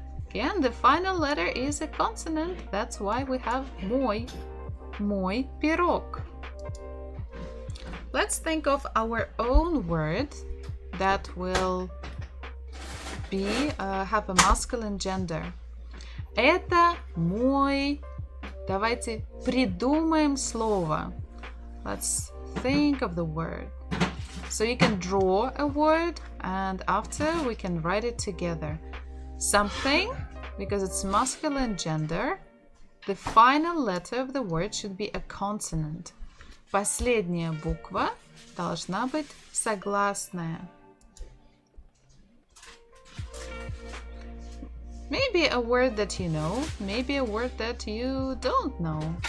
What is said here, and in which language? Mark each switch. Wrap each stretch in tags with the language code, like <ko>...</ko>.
<en>Again, the final letter is a consonant. That's why we have мой.</en> <ru>Мой пирог.</ru> <en>Let's think of our own word that will have a masculine gender.</en> <ru>Это мой. Давайте придумаем слово.</ru> <en>Let's think of the word. So you can draw a word and after we can write it together. Something, because it's masculine gender, the final letter of the word should be a consonant.</en> <ru>Последняя буква должна быть согласная.</ru> <en>Maybe a word that you know, maybe a word that you don't know.</en>